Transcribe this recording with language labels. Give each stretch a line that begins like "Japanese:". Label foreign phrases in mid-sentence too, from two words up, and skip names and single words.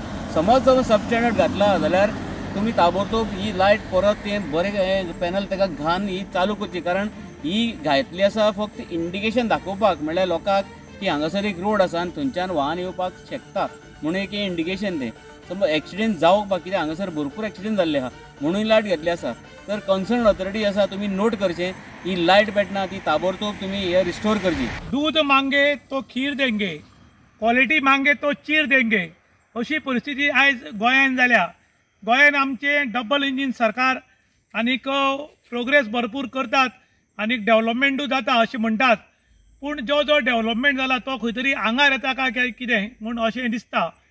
Konkani: समज जर सबस्टँडर्ड घातला जाल्यार तुमी ताबडतोब ही लायट परत तें बरें पॅनल ताका घालन ही चालू करची, कारण ही घातली आसा फक्त इंडिकेशन दाखोवपाक, म्हणल्यार लोकांक की हांगासर एक रोड आसा आनी थंयच्यान वाहन येवपाक शकता म्हणून एक इंडिकेशन तें। समज एक्सिडेंट जावपाक, कित्याक हांगासर भरपूर एक्सिडेंट जाल्ले आहा म्हणून लायट घेतली आसा। तर
English: concern authority
Konkani: आसा तुमी नोट करचें, ही लायट पेटना ती ताबडतोब तुमी हे रिस्टोर करची।
Hindi: दूध मांगे तो खीर देंगे, क्वालिटी मांगे तो चीर देंगे,
Konkani: अशी परिस्थिती आज गोंयांत जाल्या। गोंयांत आमचे
English: double engine
Konkani: सरकार आनीक प्रोग्रेस भरपूर करतात आनीक डेव्हलपमेंटूय जाता अशें म्हणटात, पूण जो डेव्हलपमेंट जाला तो खंय तरी आंगार येता काय कितें म्हूण अशें दिसता।